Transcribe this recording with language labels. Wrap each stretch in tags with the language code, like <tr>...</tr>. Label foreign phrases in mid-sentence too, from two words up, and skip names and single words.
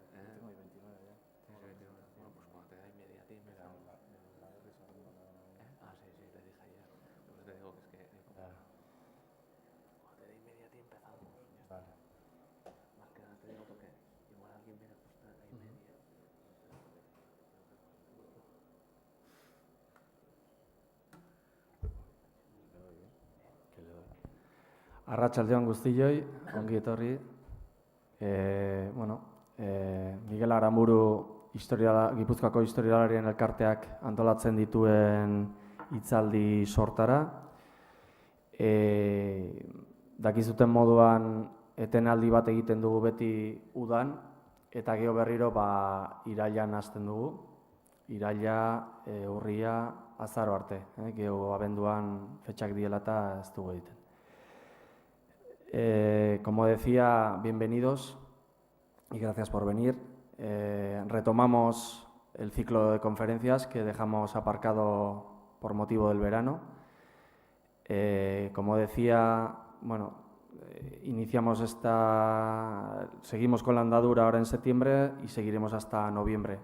<es>Yo tengo mi 29 ya. Tienes 29. Bueno, pues cuando te da y media a ti, Mira, empezamos. la de risa me ha dado una idea. Ah, sí, le dije ayer. Pues te digo que es que... Cuando te da y media a ti, empezamos. Ya está. Vale. Más que nada te digo porque igual alguien viene justo a la y media.</es> <eu>Arratsaldeon guztioi, ongi etorri. Miguel Aramuru Gipuzkoako historialarien elkarteak antolatzen dituen hitzaldi sortara. Dakizuten moduan etenaldi bat egiten dugu beti udan, eta gero berriro irailan hasten dugu. Iraila, urria, azaro arte. Gero abenduan fetxak diela eta ez dugu egiten.</eu> <es>Como decía, bienvenidos y gracias por venir. Retomamos el ciclo de conferencias que dejamos aparcado por motivo del verano. Como decía, seguimos con la andadura ahora en septiembre y seguiremos hasta noviembre.</es>